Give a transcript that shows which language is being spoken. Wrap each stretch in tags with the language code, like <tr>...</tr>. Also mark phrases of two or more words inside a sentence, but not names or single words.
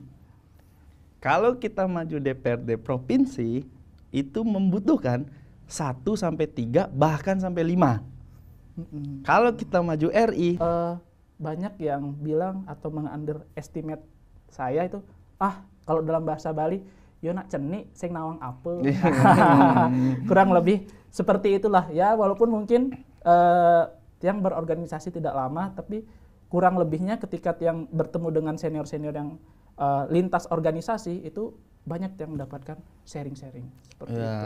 <id>Kalau kita maju DPRD provinsi, itu membutuhkan 1 sampai 3 bahkan sampai 5. Kalau kita maju RI, banyak yang bilang atau meng-underestimate saya itu, kalau dalam bahasa Bali,</id> <ban>yo nak ceni sing nawang apa.</ban> <id>Kurang lebih seperti itulah ya, walaupun mungkin yang berorganisasi tidak lama, tapi kurang lebihnya ketika yang bertemu dengan senior-senior yang lintas organisasi itu banyak yang mendapatkan sharing-sharing seperti itu.</id>